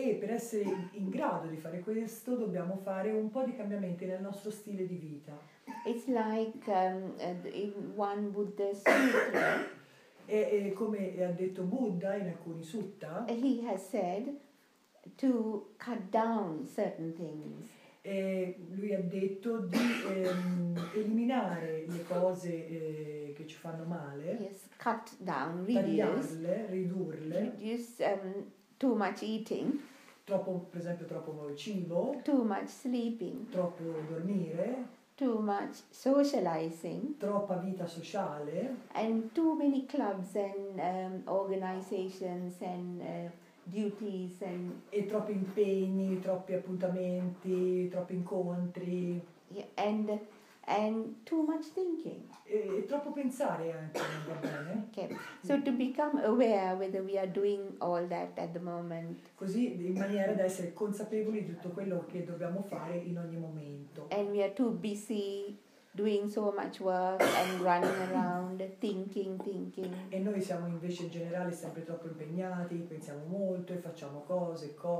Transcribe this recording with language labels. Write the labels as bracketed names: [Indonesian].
[Italian] E per essere in grado di fare questo dobbiamo fare un po' di cambiamenti nel nostro stile di vita. [English] It's like in one Buddha sutra, [Italian] E come ha detto Buddha in alcuni sutta, [English] he has said to cut down certain things. [Italian] lui ha detto di eliminare le cose che ci fanno male, [English] Yes, cut down, reduce. [Italian] tagliarle, ridurle, [English] Reduce too much eating, [Italian] troppo, per esempio troppo cibo, [English] too much sleeping, [Italian] troppo dormire, [English] too much socializing, [Italian] troppa vita sociale [English] and too many clubs and organizations and duties and [Italian] e troppi impegni, troppi appuntamenti, troppi incontri [English] and too much thinking. [Italian] e troppo pensare anche, non va bene? [English] Okay, so to become aware whether we are doing all that at the moment, [Italian] Così in maniera da essere consapevoli di tutto quello che dobbiamo fare in ogni momento. [English] and we are too busy doing so much work and running around thinking. [Italian] E noi siamo invece in generale sempre troppo impegnati, pensiamo molto e facciamo cose.